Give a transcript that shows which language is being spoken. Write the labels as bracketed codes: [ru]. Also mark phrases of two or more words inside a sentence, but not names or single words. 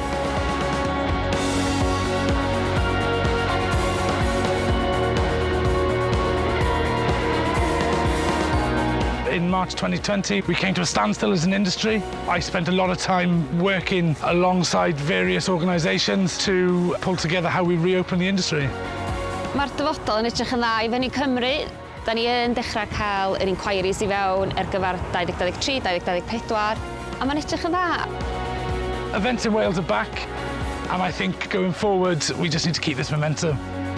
[en] In March 2020, we came to a standstill as an industry. I spent a lot of time working alongside various organisations to pull together how we reopen the industry. [cy] Mae'r dyfodol yn edrych yn dda I fyny Cymru. Da ni yn dechrau cael yr inquiries I fewn ar gyfer 2023-2024 a mae'n edrych yn dda. [en] Events in Wales are back, and I think going forward we just need to keep this momentum.